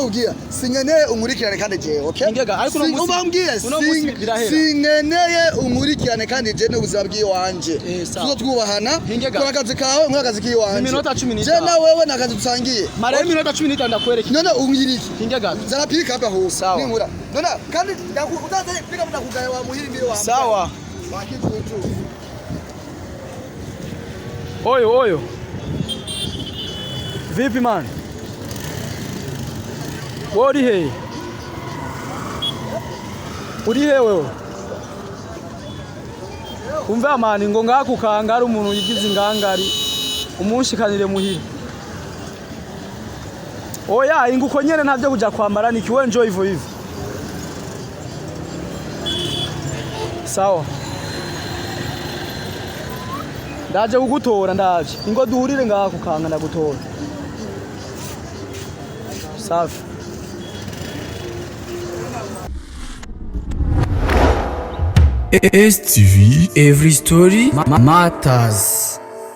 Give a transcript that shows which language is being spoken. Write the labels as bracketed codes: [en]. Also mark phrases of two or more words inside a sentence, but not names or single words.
[rn] nakubwira sinkeneye umurikirane kandi je okay Ingega, ariko uno munsi- ubambwiye uno munsi birahera. sinkeneye umurikirane kandi je n'ubuzima bw'iwanje sawa. tuzotwubahana Ingega. kora akazi kawe nkora akazi k'iwanje Iminota 15. je na wewe nakazi dusangiye Mara iminota 15 ndakwereka. none umbwiriki Ingega. zara [en] pick up [rn] aho Sawa. ninkura none kandi utaze [en] pick up [rn] ndakugaya wa muhirimbire wa Sawa. wakijuju [sw] Oyo. Vipi man? [rn] Uri he? Uri he wewe? Umva mani ngo ngakukanga ari umuntu yigize ingangari umushikanire muhira. Oya inguko nyene ntavyo kuja kwambara ni kiwe enjoy hivyo. Sawa. Ndaje kugutora ndaje. Ingo duhurire ngakukanga ndagutora. [sw] Safi. STV, [en] every story matters.